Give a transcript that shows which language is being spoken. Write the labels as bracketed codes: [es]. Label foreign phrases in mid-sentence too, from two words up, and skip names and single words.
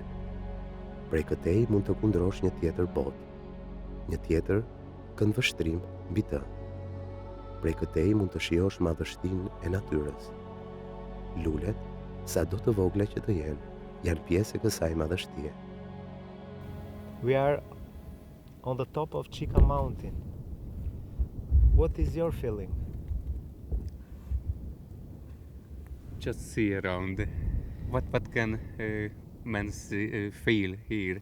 [sq] Prej këtej mund të kundrosh një tjetër botë, një tjetër këndvështrim mbi të. Prej këtej mund të shijosh madhështinë e natyrës. Lulet, sa do të vogla që të jenë, janë pjesë e kësaj madhështie. [en] We are on the top of Chica Mountain. What is your feeling? Just see around. What can man feel here?